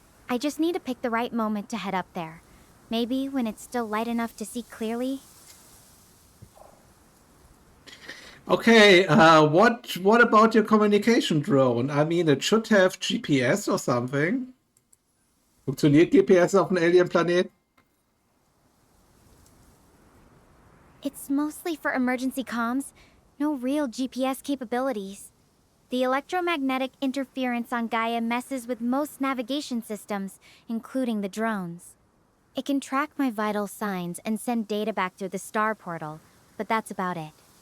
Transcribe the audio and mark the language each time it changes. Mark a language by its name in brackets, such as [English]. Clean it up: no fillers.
[English] I just need to pick the right moment to head up there. Maybe when it's still light enough to see clearly. Okay, what about your communication drone? I mean, it should have GPS or something. [German] Funktioniert GPS auf einem Alien-Planet? [English] It's mostly for emergency comms, no real GPS capabilities. The electromagnetic interference on Gaia messes with most navigation systems, including the drones. It can track my vital signs and send data back through the star portal, but that's about it.